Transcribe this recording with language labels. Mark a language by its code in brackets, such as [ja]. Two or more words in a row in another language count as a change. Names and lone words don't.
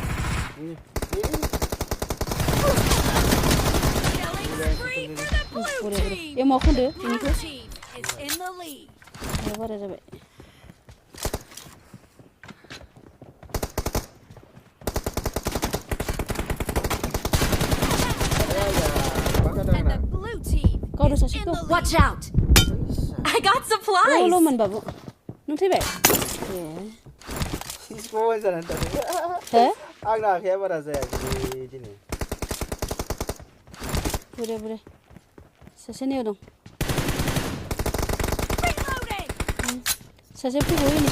[brx] ए मा खनदो बेनिखौ? बारा जाबाय। गावदो सासे दं। [en] Watch out! I got supplies! [brx] ल'मोन बाबु। नों थैबाय? ए। सिसखौबो जानानै थादों। हो? आंना आखाया बारा जायाखै दिनै। बुरे सासे नेयाव दं। सासे फैबावो नै।